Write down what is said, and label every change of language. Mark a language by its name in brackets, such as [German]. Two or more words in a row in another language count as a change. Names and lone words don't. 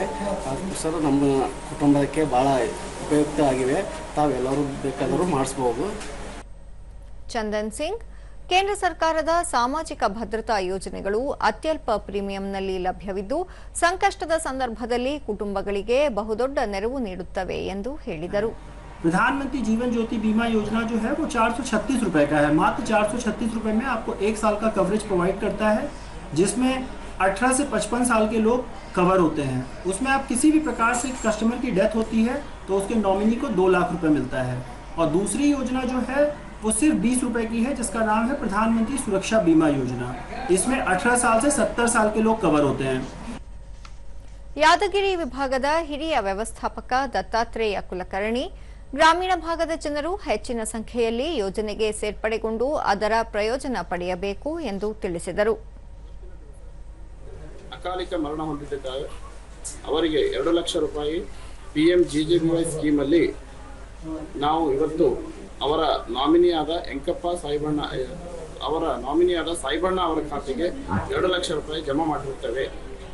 [Kannada] ಅದಕ್ಕೋಸ್ಕರ ನಮ್ಮ ಕುಟುಂಬಕ್ಕೆ ಬಹಳ ಉಪಯುಕ್ತ ಆಗಿವೆ. ತಾವೆಲ್ಲರೂ ಬೇಕಾದರೂ ಮಾಡಿಸಬಹುದು. ಚಂದನ್ ಸಿಂಗ್ ಕೇಂದ್ರ ಸರ್ಕಾರದ ಸಾಮಾಜಿಕ ಭದ್ರತಾ ಯೋಜನೆಗಳು ಅತ್ಯಲ್ಪ ಪ್ರೀಮಿಯಂನಲ್ಲಿ ಲಭ್ಯವಿದ್ದು ಸಂಕಷ್ಟದ ಸಂದರ್ಭದಲ್ಲಿ ಕುಟುಂಬಗಳಿಗೆ ಬಹುದೊಡ್ಡ ನೆರವು ನೀಡುತ್ತವೆ ಎಂದು ಹೇಳಿದರು. [Hindi] प्रधानमंत्री जीवन ज्योति बीमा योजना जो है वो 436 रुपए का है. मात्र 436 रुपए में आपको 1 साल का [English] coverage provide [Hindi] करता है, जिसमें 18 से 55 साल के लोग कवर होते हैं. उसमें आप किसी भी प्रकार से कस्टमर की डेथ होती है तो उसके नॉमिनी को 2 लाख रुपए मिलता है. और दूसरी योजना जो है वो सिर्फ 20 रुपए की है, जिसका नाम है प्रधानमंत्री सुरक्षा बीमा योजना. इसमें 18 साल से 70 साल के लोग कवर होते हैं. [Kannada] ಯಾದಗಿರಿ ವಿಭಾಗದ ಹಿರಿಯ ವ್ಯವಸ್ಥಾಪಕ ದತ್ತಾತ್ರೇಯ ಕುಲಕರ್ಣಿ ಗ್ರಾಮೀಣ ಭಾಗದ ಜನರು ಹೆಚ್ಚಿನ ಸಂಖ್ಯೆಯಲ್ಲಿ ಯೋಜನೆಗೆ ಸೇರ್ಪಡೆಗೊಂಡು ಅದರ ಪ್ರಯೋಜನ ಪಡೆಯಬೇಕು ಎಂದು ತಿಳಿಸಿದರು. ಅಕಾಲಿಕ ಮರಣ ಹೊಂದಿದ್ದಾರೆ ಅವರಿಗೆ 2 ಲಕ್ಷ ರೂಪಾಯಿ PMJJBY ಸ್ಕೀಮ್ ಅಲ್ಲಿ ನಾವು ಇವತ್ತು ಅವರ ನಾಮಿನಿಯಾದ ಎಂಕಪ್ಪ ಸಾಯಿಬಣ್ಣ ಅವರ ಖಾತೆಗೆ 2 ಲಕ್ಷ ರೂಪಾಯಿ ಜಮಾ ಮಾಡಿರುತ್ತೇವೆ.